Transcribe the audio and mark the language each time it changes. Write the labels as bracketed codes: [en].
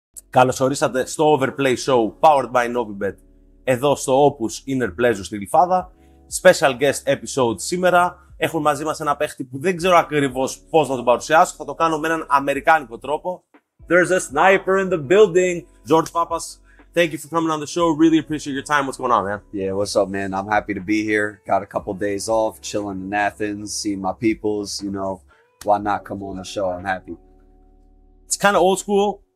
[el] Καλώς ορίσατε στο Overplay Show Powered by Novibet εδώ στο Opus Inner Pleasure στη Γλυφάδα. [en] Special guest episode σήμερα. [el] Έχουμε μαζί μας ένα παίχτη που δεν ξέρω ακριβώς πώς να τον παρουσιάσω. Θα το κάνω με έναν αμερικάνικο τρόπο. [en] There's a sniper in the building. [el] Τζορτζ Πάπας, [en] thank you for coming on the show. Really appreciate your time. What's going on, man? Yeah, what's up, man? I'm happy to be here. Got a couple days off, chilling in Athens, seeing my peoples. You know, why not come on the show? I'm happy. It's kind of old school.